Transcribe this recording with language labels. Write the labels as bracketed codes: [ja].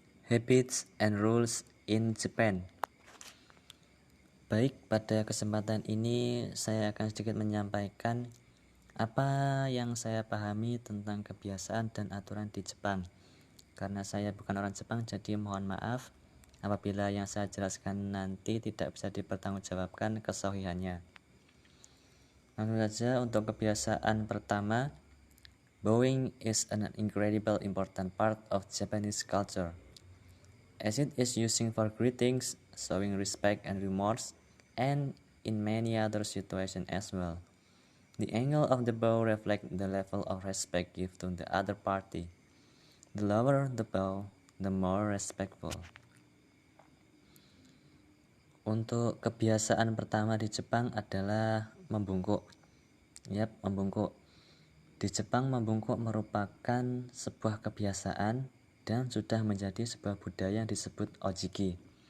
[en] Habits and rules in Japan. [id] Baik, pada kesempatan ini saya akan sedikit menyampaikan apa yang saya pahami tentang kebiasaan dan aturan di Jepang. Karena saya bukan orang Jepang, jadi mohon maaf apabila yang saya jelaskan nanti tidak bisa dipertanggungjawabkan kesahihannya. Langsung saja untuk kebiasaan pertama, [en] bowing is an incredible important part of Japanese culture, as it is using for greetings, showing respect and remorse, and in many other situations as well. The angle of the bow reflects the level of respect given to the other party. The lower the bow, the more respectful. [id] Untuk kebiasaan pertama di Jepang adalah membungkuk. Membungkuk. Di Jepang membungkuk merupakan sebuah kebiasaan dan sudah menjadi sebuah budaya yang disebut ojiki.